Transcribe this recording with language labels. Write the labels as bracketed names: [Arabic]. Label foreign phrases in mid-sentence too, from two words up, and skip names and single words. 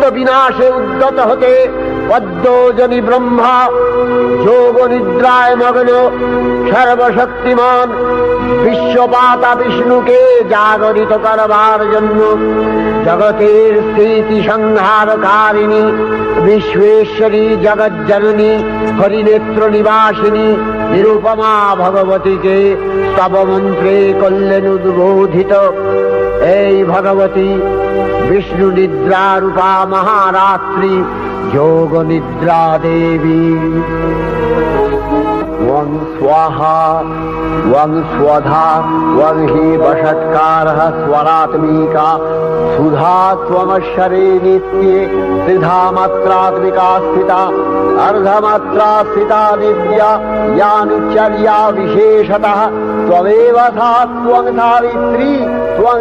[Bangla] বিনাশে উদ্যত হতে পদ্মজনী ব্রহ্মা যোগ নিদ্রায় মগ্ন সর্বশক্তিমান বিশ্বপাতা বিষ্ণুকে জাগরিত করবার জন্য জগতের স্থিতি সংহারকারিণী বিশ্বেশ্বরী জগজ্জননী হরিনেত্র নিবাসিনী নিরুপমা ভগবতীকে স্তবমন্ত্রে করলেন উদ্বোধিত। এই ভগবতী বিষ্ণু নিদ্রা রূপা মহারাত্রি যোগ নিদ্রা দেবী। [Sanskrit] वं स्वाहा वं स्वधा वं हि वषट्कारः स्वरात्मिका सुधा त्वमक्षरे नित्ये त्रिधा मात्रात्मिका स्थिता अर्धमात्रा स्थिता दिव्या यानुचर्या विशेषतः त्वमेव सा त्वं सावित्री त्वं